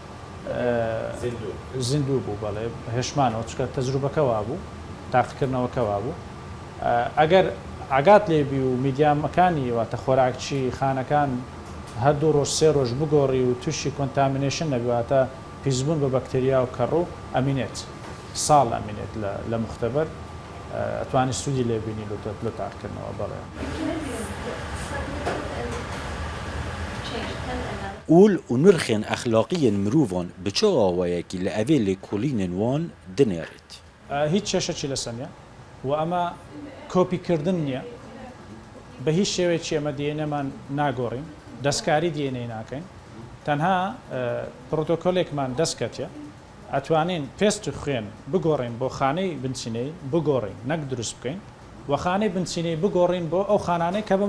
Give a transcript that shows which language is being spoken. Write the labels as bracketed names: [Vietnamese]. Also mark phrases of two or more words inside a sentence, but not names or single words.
[Central Kurdish] زیندوو بوو بەڵێ هێشمانەوە چکە تەجروبەکەوا بوو تاقیکردنەوەکەوا بوو ئەگەر ئاگات لێبی و میدیامەکانی واتە خۆراکچی خانەکان هەردوو ڕۆژ سێ ڕۆژ بگۆڕی و تووشی کۆنتامینێشن نەبیواتە پیسبوون بە بەکتریا و کەڕوو ئەمینێت ساڵ ئەمینێت لە مختبەر ئەتوانی سوودی لێبینی لە تاقیکردنەوە بەڵێ [Kurdish] Ûl û nirxên exlaqiyên mirovan bi çi awayekî li evê lêkolînên wan dinêrit. [Central Kurdish] هیچ کێشەی لەسەر نیە و ئەمە کۆپیکردن نییە بە هیچ شێوەیەکی ئەمە دیێنەمان ناگۆڕین دەستکاری دیێنەی ناکەین تەنها پرۆتۆکۆلێکمان دەستکەتە ئەتوانین پێست خوێن بگۆڕین بۆ خانەی بنچینەی بگۆڕین نەک دروست بکەین و خانەی بنچینەی بگۆڕین بۆ ئەو خانانەی کە